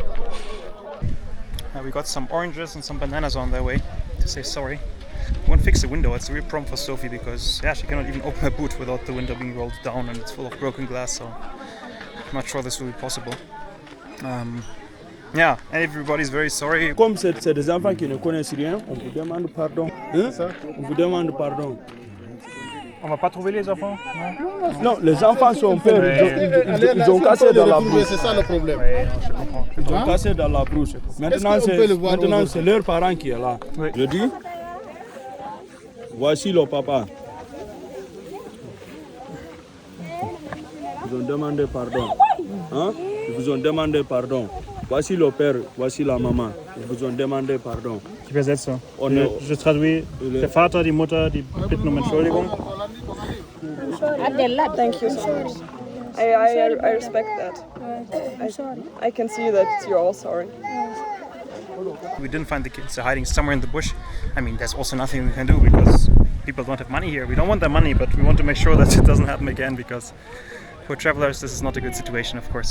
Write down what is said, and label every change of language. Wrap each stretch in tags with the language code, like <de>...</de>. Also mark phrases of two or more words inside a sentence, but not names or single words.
<en>We got some oranges and some bananas on their way to say sorry. Won't fix the window. It's a real problem for Sophie because she cannot even open her boot without the window being rolled down, and it's full of broken glass, so I'm not sure this will be possible. And everybody's very sorry.</en> <fr>Comme c'est des enfants qui ne connaissent rien, on vous demande pardon. Hein? On vous demande pardon. On va pas trouver les enfants? Non, les enfants sont peurs. Ils ont cassé dans la brousse. C'est ça le problème. Oui, je comprends. Ils ont cassé dans la brousse. Maintenant, c'est leurs parents qui est là. Oui. Je dis, voici le papa. Ils ont demandé pardon. Hein? Ils vous ont demandé pardon. Voici le père, voici la maman. Ils vous ont demandé pardon.</fr> <de>Ich übersetze.</de> <fr>Je traduis.</fr> <de>Der Vater, die Mutter, die bitten um Entschuldigung.</de> <en>Thank you so much. I respect that. I can see that you're all sorry. We didn't find the kids. They're hiding somewhere in the bush. I mean, there's also nothing we can do because people don't have money here. We don't want their money, but we want to make sure that it doesn't happen again because for travelers this is not a good situation, of course.</en>